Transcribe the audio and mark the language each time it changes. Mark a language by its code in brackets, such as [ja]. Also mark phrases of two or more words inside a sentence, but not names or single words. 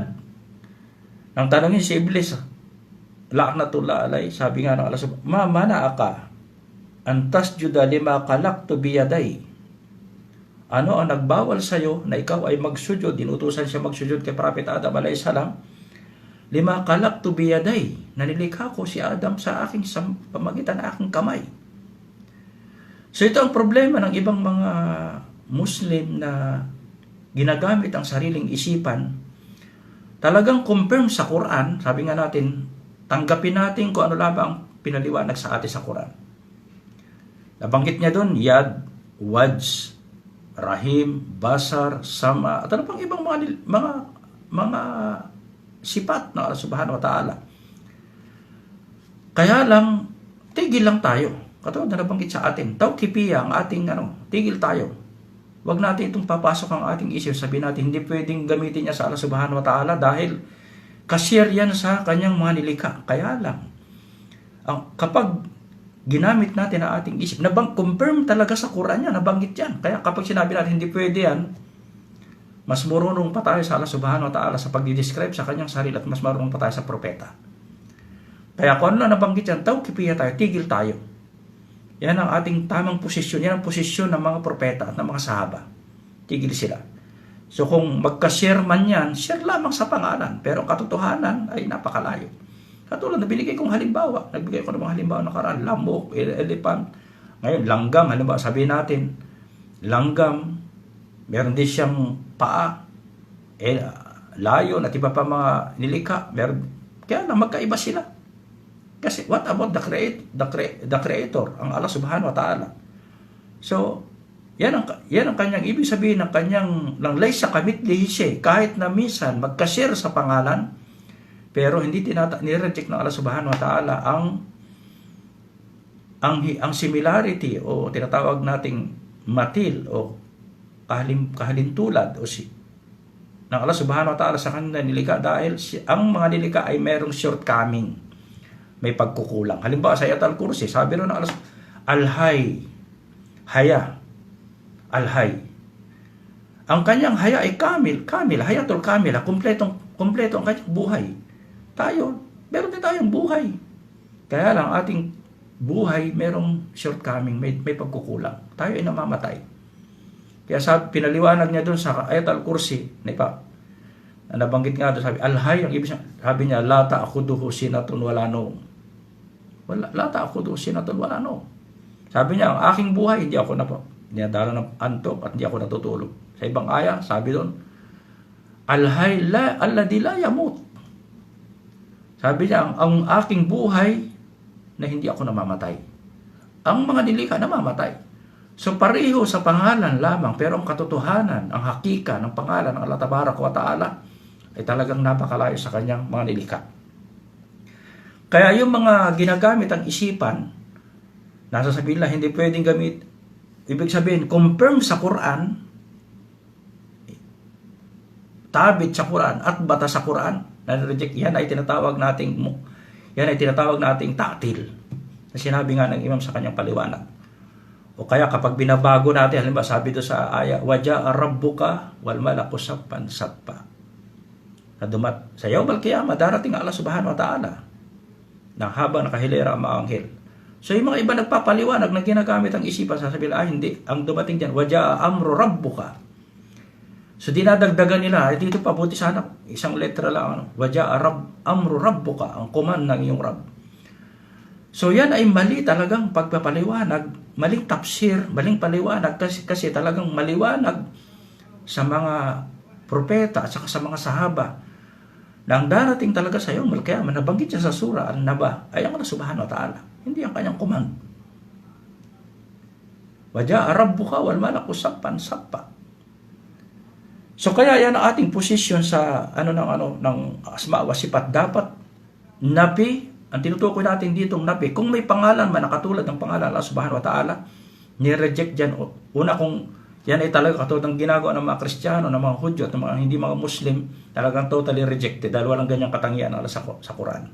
[tl] Nang tanongin si Iblis, [ar] لعنة الله عليه, [tl] sabi nga ng Allah, [ar] ما منعك أن تسجد لما خلقت بيدي. [tl] Ano ang nagbawal sa'yo na ikaw ay magsujud? Inutusan siya magsujud kay Prophet Adam [ar] عليه السلام. لما خلقت بيدي, [tl] nanilikha ko si Adam sa aking pamagitan ng aking kamay. So ito ang problema ng ibang mga Muslim na ginagamit ang sariling isipan. Talagang confirm sa Quran, sabi nga natin, tanggapin natin kung ano lamang pinaliwanag sa atin sa Quran. Nabanggit niya doon, Yad, Wajs, Rahim, Basar, Sama, at ano pang ibang mga sipat ng Allah [ar] سبحانه وتعالى. [tl] Kaya lang, tigil lang tayo. Katulad na nabanggit sa atin, tawkipiya ang ating tigil tayo. Huwag natin itong papasok ang ating isip. Sabihin natin, hindi pwedeng gamitin niya sa Allah [ar] سبحانه وتعالى [tl] dahil kasyer yan sa kanyang mga nilikha. Kaya lang, kapag ginamit natin ang ating isip, confirm talaga sa Quran yan, nabanggit yan. Kaya kapag sinabi natin, hindi pwede yan, mas marunong pa tayo sa Allah [ar] سبحانه وتعالى [tl] sa pagdidescribe sa kanyang sarili at mas marunong pa tayo sa propeta. Kaya kung ano na nabanggit yan, tawkipiya tayo, tigil tayo. Yan ang ating tamang posisyon. Yan ang posisyon ng mga propeta at ng mga sahaba. Tigil sila. So kung magka-share man yan, share lamang sa pangalan. Pero ang katotohanan ay napakalayo. Katulad na binigay kong halimbawa. Nagbigay ko ng mga halimbawa nakaraan. Lamok, elephant. Ngayon, langgam. Halimbawa, sabihin natin, langgam, meron din siyang paa. Layon at iba pa mga nilikha. Kaya lang, magkaiba sila. Kasi [en] what about the creator, [tl] ang Allah [ar] سبحانه وتعالى? [tl] So, yan ang kanyang ibig sabihin ng kanyang [ar] ليس كمثله شيء. [tl] Kahit na minsan magka-share sa pangalan, pero hindi nireject ng Allah [ar] سبحانه وتعالى [tl] ang similarity o tinatawag nating matil o kahalintulad o ng Allah [ar] سبحانه وتعالى [tl] sa kanyang nilikha dahil ang mga nilikha ay merong shortcoming. May pagkukulang. Halimbawa sa Ayat al-Kursi, sabi rin ng Allah, Al-Hay, Haya, Al-Hay. Ang kanyang haya ay kamil, [ar] الحياة الكاملة, [tl] kompleto ang kanyang buhay. Tayo, meron din tayong buhay. Kaya lang ating buhay merong shortcoming, may pagkukulang. Tayo ay namamatay. Kaya pinaliwanag niya doon sa Ayat al-Kursi, na nabanggit nga doon, sabi, Al-Hay, ang ibig sabi niya, [ar] لا تأخذه سنة ولا نوم. لا تأخذه سنة ولا نوم. [tl] Sabi niya, ang aking buhay, hindi ako dinadala ng antok at hindi ako natutulog. Sa ibang aya, sabi doon, [ar] الحي الذي لا يموت. [tl] Sabi niya, ang aking buhay na hindi ako namamatay. Ang mga nilikha namamatay. So pareho sa pangalan lamang, pero ang katotohanan, ang hakika ng pangalan ng Allah [ar] تبارك وتعالى [tl] ay talagang napakalayo sa kanyang mga nilikha. Kaya yung mga ginagamit ang isipan, nasasabihin lang hindi pwedeng gamit. Ibig sabihin, confirm sa Quran, tabit sa Quran at bata sa Quran, na-reject, yan ay tinatawag nating ta'til. Na sinabi nga ng imam sa kanyang paliwanag. O kaya kapag binabago natin, halimbawa sabi doon sa aya, [ar] وجاء ربك والملك صفا صفا. [tl] Na sa [ar] يوم القيامة, [tl] darating Allah [ar] سبحانه وتعالى [tl] na habang nakahilera ang mga anghel. So yung mga iba nagpapaliwanag na ginagamit ang isipan, sasabihin, hindi, ang dumating dyan, [ar] وجاء أمر ربك. [tl] So dinadagdagan nila, dito pa buti sana, isang letra lang, [ar] وجاء أمر ربك, [tl] ang command ng iyong Rabb. So yan ay mali talagang pagpapaliwanag, maling tafsir, maling paliwanag kasi talagang maliwanag sa mga propeta at saka sa mga sahaba na ang darating talaga sa iyo, kaya nabanggit siya sa surah An-Naba ay ang Allah [ar] سبحانه وتعالى, [tl] hindi ang kanyang command. [ar] وجاء ربك والملك صفا صفا. [tl] So kaya yan ang ating posisyon sa ng [ar] الأسماء والصفات, [tl] dapat nabi. Ang tinutukoy natin dito ng nabi, kung may pangalan man na katulad ng pangalan Allah [ar] سبحانه وتعالى, [tl] ni-reject dyan. Una, kung yan ay talaga katulad ng ginagawa ng mga Kristiyano, ng mga Hudyo, at ng mga hindi mga Muslim, talagang [en] totally rejected [tl] dahil walang ganyang katangian Allah sa Quran.